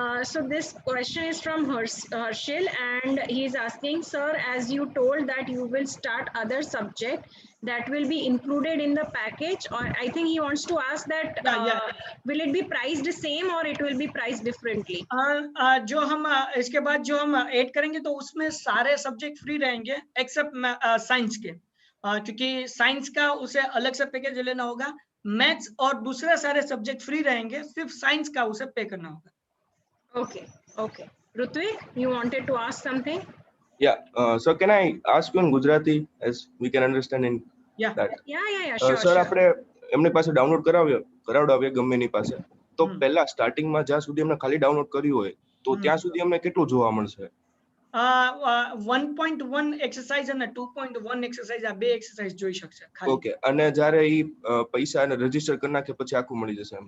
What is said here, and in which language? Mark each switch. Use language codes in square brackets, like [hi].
[en] So this question is from Harshil, and he is asking, sir, as you told that you will start other subject that will be included in the package, or I think he wants to ask that will it be priced same or it will be priced differently? [hi] जो हम इसके बाद जो हम add करेंगे तो उसमें सारे सब्जेक्ट फ्री रहेंगे एक्सेप्ट साइंस के, क्योंकि साइंस का उसे अलग से पैकेज लेना होगा। मैथ्स और दूसरे सारे सब्जेक्ट फ्री रहेंगे, सिर्फ साइंस का उसे पे करना होगा। [en] Okay. Rutvik, you wanted to ask something? Yeah. So can I ask you in Gujarati, as we can understand in that? Yeah. Sure. [gu] Sir, આપણે એમની પાસે ડાઉનલોડ કરાવડાવીએ ગમે એની પાસે, તો પહેલા સ્ટાર્ટિંગમાં જ્યાં સુધી એમને ખાલી ડાઉનલોડ કર્યું હોય તો ત્યાં સુધી અમને કેટલું જોવા મળશે? 1.1 એક્સરસાઇઝ અને 2.1 એક્સરસાઇઝ, આ બે એક્સરસાઇઝ જોઈ શકશે ખાલી। ઓકે, અને જ્યારે ઈ પૈસા અને રજીસ્ટર કરી નાખે પછી આખું મળી જશે એમ?